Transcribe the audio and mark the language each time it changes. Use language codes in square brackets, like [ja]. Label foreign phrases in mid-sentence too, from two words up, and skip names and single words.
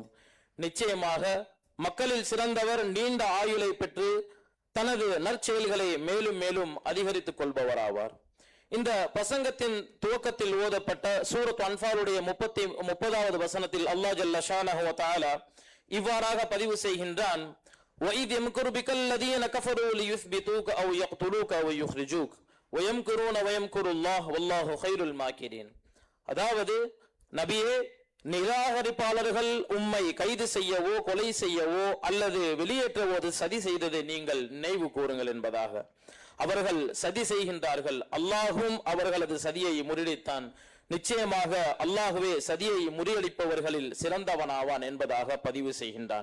[ta] நிச்சயமாக மக்களில் சிறந்தவர் நீண்ட ஆயுளை பெற்று தனது நற்செயல்களை மேலும் மேலும் அதிகரித்துக் கொள்பவராவார். இந்த பிரசங்கத்தின் துவக்கத்தில் ஓதப்பட்ட சூரத் அன்ஃபாலுடைய 30வது வசனத்தில் [ar] الله جل شأنه و تعالى [ta] இவ்வாறாக பதிவு செய்கின்றான், [ar] وَإِذْ يَمْكُرُ بِكَ الَّذِينَ كَفَرُوا لِيُثْبِتُوكَ أَوْ يَقْتُلُوكَ أَوْ يُخْرِجُوكَ وَيَمْكُرُونَ وَيَمْكُرُ اللَّهُ وَاللَّهُ خَيْرُ الْمَاكِرِينَ. [ta] அதாவது, நபியே, நிராகரிப்பாளர்கள் உம்மை கைது செய்யவோ கொலை செய்யவோ அல்லது வெளியேற்றவோ சதி செய்ததை நீங்கள் நினைவு கூறுங்கள் என்பதாக. அவர்கள் சதி செய்கின்றார்கள், அல்லாஹும் அவர்களது சதியை முறியடித்தான். நிச்சயமாக அல்லாஹுவே சதியை முறியடிப்பவர்களில் சிறந்தவனாவான் என்பதாக பதிவு செய்கின்றான்.